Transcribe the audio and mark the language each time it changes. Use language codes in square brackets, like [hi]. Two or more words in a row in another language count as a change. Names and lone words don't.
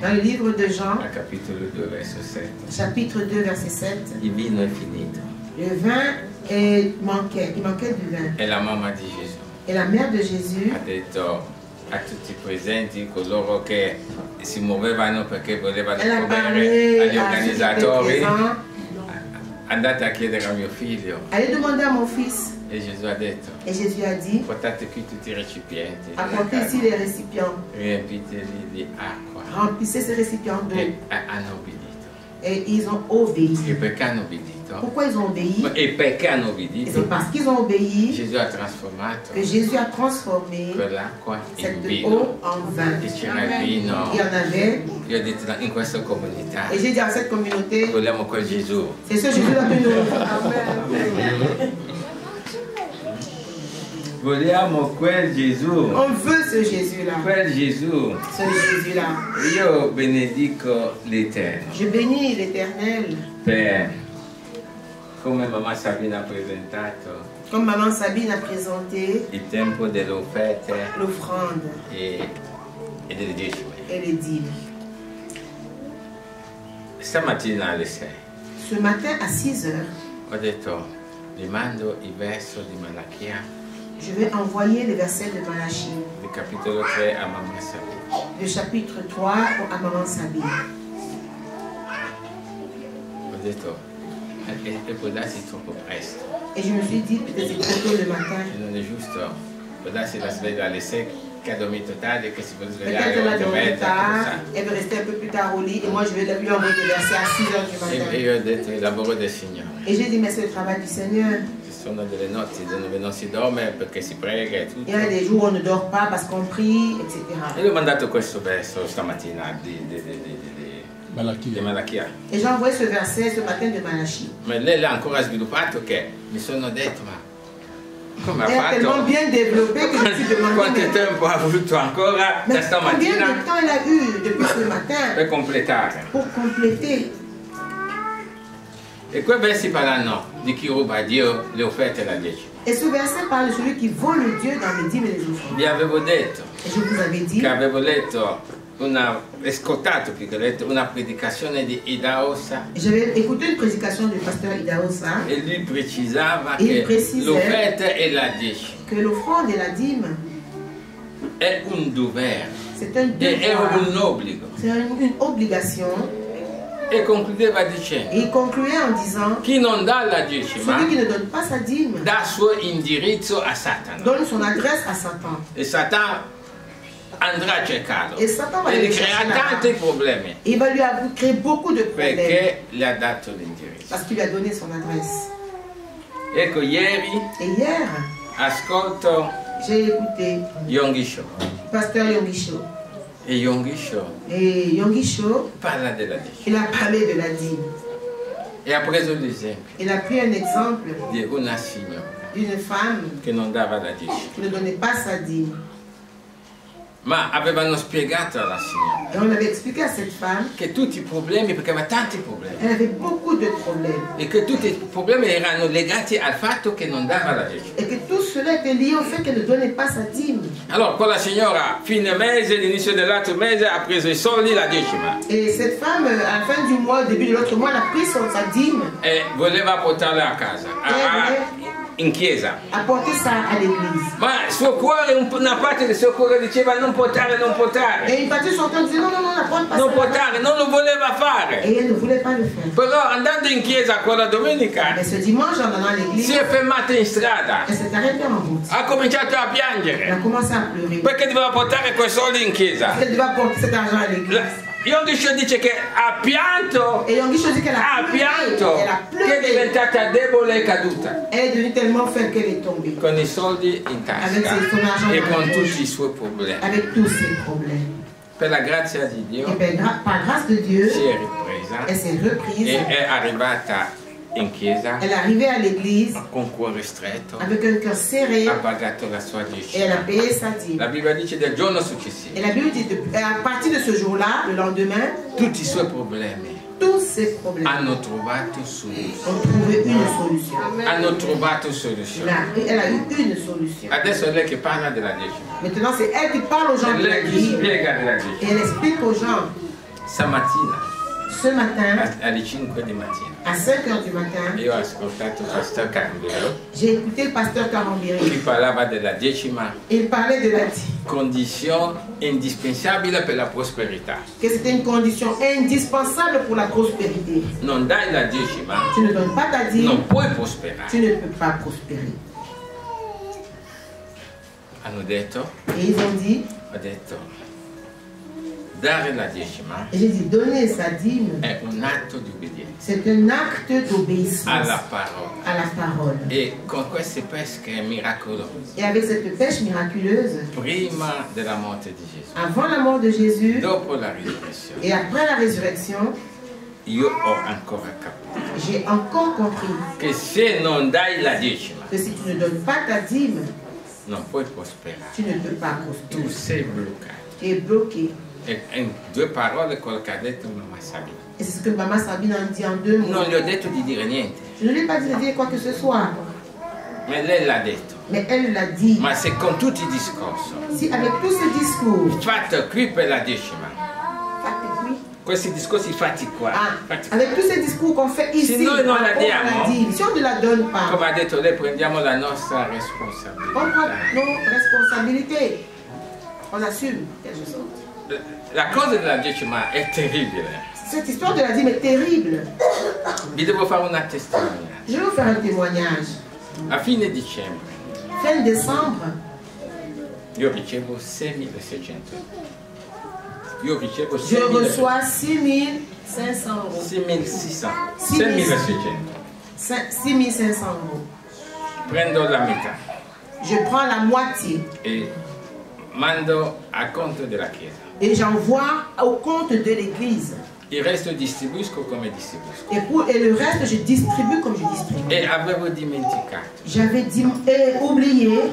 [fr] dans le livre de Jean, [it] al capitolo 2, verso 7, [fr] chapitre 2, verset 7, [it] il vino è finito [fr] le vin manquait. Il manquait du vin. [it] e la mamma di Gesù [fr] Et la mère de Jésus [it] ha detto a tutti i presenti, coloro che si muovevano perché volevano [fr] elle a [it] bere, [fr] parlé [it] agli [fr] à ceux qui étaient [it] organizzatori, [fr] présents. [it] andate a chiedere a mio figlio. [fr] Allez demander à mon fils. [it] E Gesù ha detto, [fr] Et Jésus a dit, [it] portate qui tutti i recipienti, [fr] apportez ici les récipients. [it] riempiteli di acqua. [fr] Remplissez ces récipients d'eau. [it] E hanno obbedito. [fr] Et ils ont obéi. [it] E perché hanno obbedito? [fr] Pourquoi ils ont obéi? [it] E perché hanno [fr] Et [it] obbedito? [fr] c'est parce qu'ils ont obéi [it] Gesù ha trasformato [fr] que Jésus a transformé [it] quell'acqua in [fr] cette [it] vino. [fr] eau en vin. [it] E c'era il vino. [fr] Il y en avait. [it] Io ho detto, in questa comunità [fr] Et j'ai dit à cette communauté, [it] vogliamo quel Gesù. [fr] c'est ce Jésus-là que nous. [it] Vogliamo quel Gesù. [fr] On veut ce Jésus-là. [it] Quel Gesù. [fr] Ce Jésus-là. [it] Io benedico l'Eterno [fr] Je bénis l'Éternel. [it] per, come mamma Sabina ha presentato, [fr] Comme maman Sabine a présenté [it] il tempo delle offerte [fr] l'offrande [it] e delle decime. [fr] et les dîmes. [it] Stamattina alle 6 [fr] Ce matin à 6 heures, [it] ho detto, vi mando il verso di Malachia, [fr] je vais envoyer les versets de Malachie, [it] del capitolo 3 a mamma Sabina. [fr] le chapitre 3 à maman Sabine. [it] Ho detto, e può darsi troppo presto, [fr] Et je me suis dit, peut-être c'est trop tôt le matin. [it] e non è giusto, può darsi la sveglia alle 6 che ha dormito tardi e che si può svegliare [fr] Peut-être elle a [it] alle 8 e [fr] dormi [it] mezza, [fr] tard, elle veut rester un peu plus tard au lit, et moi je vais lui envoyer des versets à 6 heures du [it] e [fr] matin. [it] io ho detto, il lavoro del Signore. [fr] Et j'ai dit, mais c'est le travail du Seigneur. [it] Ci sono delle notti dove non si dorme perché si prega e tutto. [fr] Il y a des jours où on ne dort pas parce qu'on prie, etc. [it] E gli ho mandato questo verso stamattina di Malachia. [fr] Et j'ai envoyé ce verset ce matin de Malachie. [it] Ma lei l'ha ancora sviluppato che mi sono detto, ma come [fr] Elle [it] ha [fr] a tellement [it] fatto? [fr] bien développé que je me suis demandé, [it] Quanto [fr] mais, [it] tempo ha avuto ancora da [fr] mais combien [it] stamattina [fr] de temps elle a eu depuis ce matin [it] per completare? [fr] pour compléter? [it] E quei versi parlano di chi ruba a Dio le offerte e la decima. [fr] Et ce verset parle de celui qui vole Dieu dans les dîmes et les offrandes. [it] Vi avevo detto [fr] Et je vous avais dit [it] che avevo letto ascoltato più che letto una predicazione di Idaosa. [fr] J'avais écouté une prédication du pasteur Idaosa. [it] E lui precisava [fr] Il [it] che [fr] précisait [it] l'offerta e la decima [fr] que l'offrande et la dîme, [it] è un dovere, [fr] c'est un [it] è [fr] devoir, [it] un obbligo. [fr] c'est une obligation. [it] E concludeva dicendo: [fr] Et il concluait en disant, [it] chi non dà la decima [fr] celui qui ne donne pas sa dîme [it] dà il suo indirizzo a Satana. [fr] donne son adresse à Satan. [it] E Satana andrà a cercarlo E Satana va e gli [fr] le [it] crea [fr] chercher là-bas. [it] tanti problemi [fr] Et il va lui créer beaucoup de problèmes [it] perché le ha dato l'indirizzo. [fr] parce qu'il lui a donné son adresse. [it] Ecco, ieri [fr] Et hier, [it] ascolto [fr] j'ai écouté Yonggi Cho pasteur Yonggi Cho. [it] e Yonggi Cho [fr] Et Yonggi Cho, [it] parla della decima [fr] il a parlé de la dîme. [it] e ha preso l'esempio [fr] Il a pris un exemple [it] di una signora [fr] d'une femme [it] che non dava la decima, [fr] qui ne donnait pas sa dîme. [it] ma avevano spiegato alla signora [fr] Et on avait expliqué à cette femme, [it] che tutti i problemi, perché aveva tanti problemi, [fr] elle avait beaucoup de problèmes. [it] e che tutti i problemi erano legati al fatto che non dava la decima. [fr] Et que tout cela était lié au fait qu'elle ne donnait pas sa dîme. [it] Allora quella signora, fine mese, l'inizio dell'altro mese, ha preso i soldi, la decima, [fr] Et cette femme, à la fin du mois, au début de l'autre mois, elle a pris sa dîme, [it] e voleva portarla a casa, in chiesa. [fr] a porté ça à l'église. [it] Ma il suo cuore, una parte del suo cuore diceva non portare, non portare, [fr] Et une partie de son cœur disait non, non, non, la porte pas [it] non [fr] ça. [it] portare, non lo voleva fare. [fr] Et elle ne voulait pas le faire. [it] Però andando in chiesa quella domenica [fr] Mais ce dimanche, en allant à [it] si [fr] l'église, [it] è fermata in strada, [fr] elle s'est arrêtée en route. [it] ha cominciato a [fr] Elle a [it] piangere [fr] commencé à pleurer. [it] perché doveva portare quei soldi in chiesa. [fr] Elle devait apporter cet argent à l'église. [it] Yonggi Cho dice che ha pianto, [fr] Et Yonggi Cho dit qu'elle a [it] ha [fr] pleuré. [it] pianto, [fr] Elle a [it] che è [fr] pleuré. [it] diventata debole e caduta. [fr] Elle est devenue tellement faible qu'elle est tombée. [it] Con i soldi in [fr] Avec [it] tasca [fr] son argent [it] e [fr] dans la [it] con [fr] poche. [it] tutti i suoi problemi. [fr] Avec tous ses problèmes. [it] Per la grazia di [fr] Et [it] Dio [fr] bien, par grâce de Dieu, [it] si è ripresa [fr] elle s'est reprise. [it] e è arrivata in chiesa [fr] Elle est arrivée à l'église [it] con cuore stretto, [fr] avec un cœur serré [it] ha pagato la sua [fr] et elle a [it] decima. [fr] payé sa dîme. [it] La Bibbia dice del giorno successivo [fr] Et la Bible dit, à partir de ce jour-là, le lendemain, [it] tutti i suoi problemi [fr] tous ces problèmes [it] hanno trovato soluzione. [fr] ont trouvé une solution. [it] Hanno trovato soluzione. [fr] Elle a eu une solution. [it] Adesso è lei che parla della decima. [fr] Maintenant, c'est elle qui parle aux gens [it] È [fr] de la [it] lei che [fr] dîme. [it] spiega della [fr] Et [it] decima. [fr] elle explique aux gens, [it] Stamattina [fr] ce matin, [it] alle 5 di mattina [fr] à 5 h du matin, [it] io ho ascoltato Pastor Cambero [fr] j'ai écouté le pasteur [it] che [fr] Carambiri. [it] parlava della decima [fr] Il parlait de la dîme, [it] condizione indispensabile per la prosperità. [fr] que c'était une condition indispensable pour la prospérité. [it] Non dai la decima, [fr] Tu ne donnes pas ta dîme, [it] non puoi prosperare. [fr] tu ne peux pas prospérer. [it] Hanno detto, [fr] Et ils ont dit, [it] ho detto, dare la decima [fr] et j'ai dit, donner sa dîme, [it] è un atto di obbedienza [fr] c'est un acte d'obéissance [it] alla parola. [fr] à la parole. [it] E con queste pesche miracolose, [fr] Et avec cette pêche miraculeuse, [it] prima della morte di Gesù, [fr] avant la mort de Jésus [it] dopo la risurrezione, [fr] et après la résurrection, [it] io ho ancora capito [fr] j'ai encore compris [it] che se non dai la decima, [fr] que si tu ne donnes pas ta dîme, [it] non puoi prosperare. [fr] tu ne peux pas Tu prospérer. [it] sei bloccato. [fr] Tu es bloqué. [it] E in due parole quello che ha detto Mamma Sabina. [fr] Et c'est ce que Maman Sabine a dit en 2 mots. [it] Non gli ho detto di dire niente, [fr] Je ne lui ai pas dit de dire quoi que ce soit, [it] ma lei l'ha detto. [fr] mais elle l'a dit. [it] Ma se con tutti i discorsi [fr] Si avec tous ces discours, [it] fatti qui per la decima, [fr] oui. [it] questi discorsi fatti qua, fatti [fr] Avec tous ces discours qu'on fait ici, [it] Si noi non [fr] on [it] la [fr] la [it] diamo, [fr] dit. Si on ne la donne pas, [it] come ha detto lei, prendiamo la nostra [fr] on prend [it] responsabilità. [fr] nos responsabilités. On assume quelque chose. [it] La cosa della decima è terribile. [fr] Cette histoire de la dîme est terrible. [it] Vi devo fare una testimonianza. [fr] Je vais vous faire un témoignage. [it] A fine dicembre [fr] Fin décembre, [it] io ricevo 6.600. Io ricevo [fr] je 6.600. reçois 6 500 euros. 6.600. 6.600. 6.600. 6 500 euros. [it] Prendo la metà [fr] Je prends la moitié [it] e mando a conto della chiesa. [fr] et j'envoie au compte de l'église. [it] Il resto distribuisco come distribuisco. [fr] Et le reste, je distribue comme je distribue. [it] E avevo dimenticato [fr] J'avais oublié